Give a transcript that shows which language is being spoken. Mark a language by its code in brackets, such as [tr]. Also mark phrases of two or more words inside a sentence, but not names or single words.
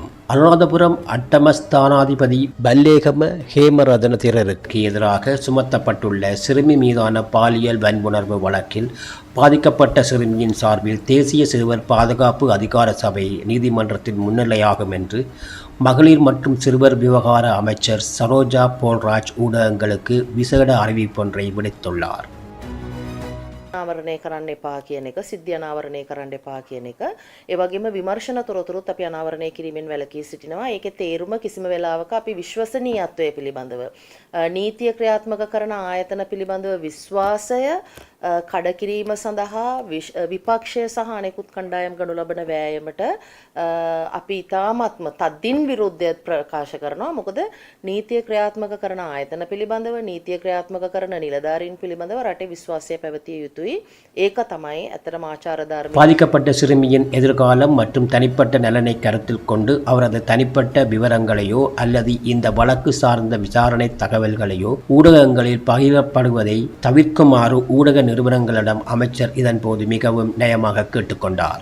[ta] அனுராதபுரம் அட்டமஸ்தானாதிபதி பல்லேகம ஹேமரதன தேரருக்கு எதிராக சுமத்தப்பட்டுள்ள சிறுமி மீதான பாலியல் வன்புணர்வு வழக்கில் பாதிக்கப்பட்ட சிறுமியின் சார்பில் தேசிய சிறுவர் பாதுகாப்பு அதிகார சபை நீதிமன்றத்தில் முன்னிலையாகும் என்று மகளிர் மற்றும் சிறுவர் விவகார அமைச்சர் சரோஜா போல்ராஜ் ஊடகங்களுக்கு விசேட அறிவிப்பொன்றை விடுத்துள்ளார். [si] අනාවරණය කරන්න එපා කියන එක, සිද්ධි අනාවරණය කරන්න එපා කියන එක, ඒ වගේම විමර්ශන තොරතුරුත් අපි අනාවරණය කිරීමෙන් වැළකී සිටිනවා. ඒකේ තේරුම කිසිම වෙලාවක අපි විශ්වසනීයත්වය පිළිබඳව, නීතිය ක්‍රියාත්මක කරන ආයතන පිළිබඳව විශ්වාසය කඩකිරීම සඳහා විපක්ෂය සහ අනෙකුත් කණ්ඩායම් ගනු ලබන වෑයමට අපි ඉතාමත්ම තදින් විරුද්ධය ප්‍රකාශ කරනවා. මොකද නීතිය ක්‍රියාත්මක කරන ආයතන පිළිබඳව, නීතිය ක්‍රියාත්මක කරන නිලධාරීන් පිළිබඳව රටේ විශ්වාසය පැවතිය යුතුයි. ඒක තමයි අතරම ආචාර ධර්ම. [ta] பாதிக்கப்பட்ட சிறுமியின் எதிர்காலம் மற்றும் தனிப்பட்ட நலனை கருத்தில் கொண்டு அவரது தனிப்பட்ட விவரங்களையோ அல்லது இந்த வழக்கு சார்ந்த விசாரணை தகவல்களையோ ஊடகங்களில் பகிரப்படுவதை தவிர்க்குமாறு ஊடக நிறுவனங்களிடம் அமைச்சர் இதன்போது மிகவும் நயமாக கேட்டுக்கொண்டார்.